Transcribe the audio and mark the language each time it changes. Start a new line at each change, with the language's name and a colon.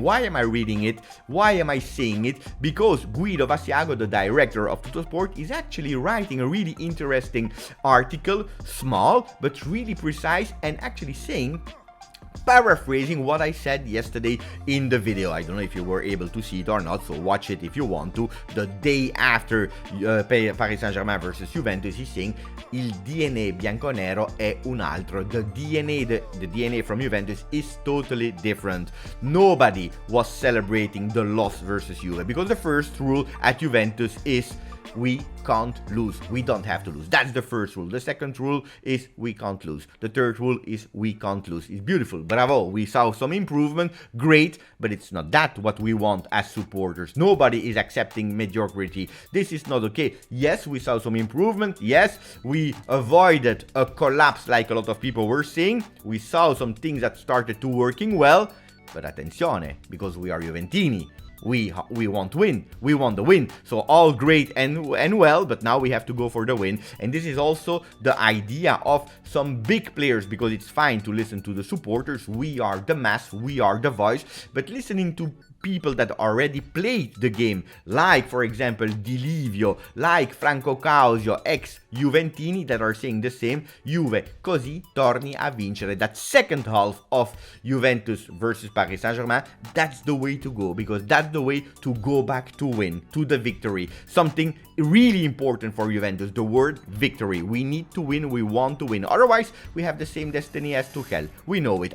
English: Why am I reading it? Why am I saying it? Because Guido Vassiago, the director of Tuttosport, is actually writing a really interesting article, small but really precise, and actually saying, paraphrasing what I said yesterday in the video. I don't know if you were able to see it or not, so watch it if you want to. The day after Paris Saint-Germain versus Juventus, he's saying
Italian: il DNA bianconero è un altro.
English: The DNA from Juventus is totally different. Nobody was celebrating the loss versus Juve because the first rule at Juventus is we can't lose. We don't have to lose. That's the first rule. The second rule is we can't lose. The third rule is we can't lose. It's beautiful. Bravo. We saw some improvement. Great. But it's not that what we want as supporters. Nobody is accepting mediocrity. This is not okay. Yes, we saw some improvement. Yes, we avoided a collapse like a lot of people were saying. We saw some things that started to working well. But
Italian: attenzione,
English: because we are Juventini. We want to win. We want the win. So all great and well, but now we have to go for the win. And this is also the idea of some big players, because it's fine to listen to the supporters. We are the mass, we are the voice. But listening to people that already played the game, like for example Di Livio, like Franco Causio, ex-Juventini, that are saying the same.
Italian: Juve così torni a vincere.
English: That second half of Juventus versus Paris Saint-Germain, that's the way to go, because that's the way to go back to win, to the victory. Something really important for Juventus, the word victory. We need to win, we want to win. Otherwise, we have the same destiny as Tuchel. We know it.